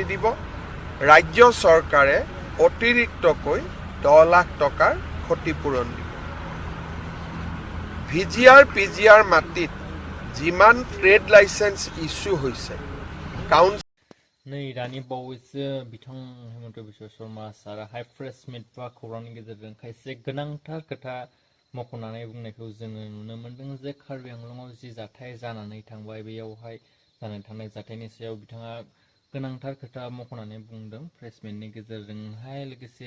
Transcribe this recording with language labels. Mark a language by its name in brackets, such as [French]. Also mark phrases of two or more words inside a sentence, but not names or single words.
[Assamese] দিব ৰাজ্য চৰকাৰে অতিৰিক্তকৈ 10 লাখ টকাৰ ক্ষতিপূৰণ দিব VGR PGR মাটিত যিমান [English] trade license [Assamese] ইস্যু হৈছে [Bodo] नै दानि बावैसो बिथां हेमन्त बिश्व शर्मा साराहाय [English] press meet [Bodo] बा खौरांनि गेजेरजों खायसे गोनांथार खोथा मख'नानै बुंनायखौ जोङो नुनो मोन्दों जे कार्बि आंलंआव जि जाथाय जानानै थांबाय बेयावहाय जानानै थांनाय जाथायनि सायाव बिथाङा गोनांथार खोथा मख'नानै बुंदों [English] press meet [Bodo] गेजेरजोंहाय लोगोसे